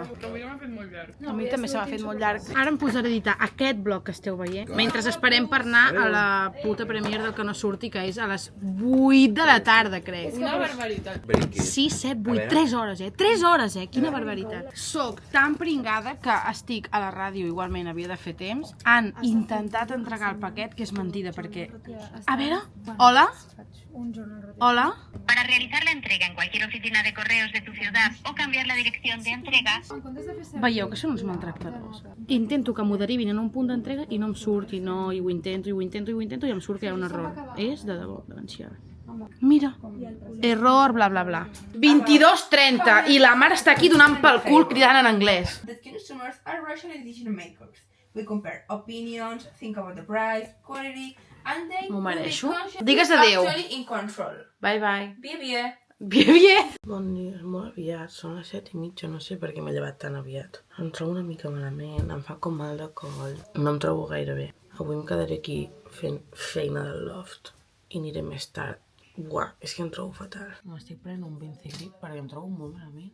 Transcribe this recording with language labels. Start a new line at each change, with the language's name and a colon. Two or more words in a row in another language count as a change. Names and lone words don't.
Catalan: A mi també se m'ha fet molt llarg. Ara em posaré a editar aquest bloc que esteu veient, mentre esperem per anar a la puta premiere del que no surti, que és a les 8 de la tarda, crec. Una barbaritat. 6, 7, 8, 3 hores, 3 hores, quina barbaritat. Soc tan pringada que estic a la ràdio, igualment havia de fer temps. Han intentat entregar el paquet, que és mentida, perquè... A veure, hola? Hola?
Spanish: Para realizar la entrega en cualquier oficina de correos de tu ciudad o cambiar la dirección de entrega,
Catalan: Veieu que són uns maltractadors. Intento que m'ho derivin en un punt d'entrega i no em surt, i no, i ho intento, i ho intento, i ho intento, i em surt que hi ha un error. És de debò, valencià. Mira, error, bla, bla, bla. 22:30, i la mare està aquí donant pel cul cridant en anglès.
English: The consumers are rational decision makers. We compare opinions, think about the price, quality, and they
Catalan: M'ho mereixo.
English: will be consciously
Catalan: Digues adéu.
English: actually in control. Bye, bye.
Spanish: Bien, bien. Bien, bien.
Catalan: Bon dia, és molt aviat, són les 7:30, no sé per què m'he llevat tan aviat. Em trobo una mica malament, em fa com mal de coll, no em trobo gaire bé. Avui em quedaré aquí fent feina del loft i aniré més tard. Uah, és que em trobo fatal. M'estic prenent un Vincigrip perquè em trobo molt malament.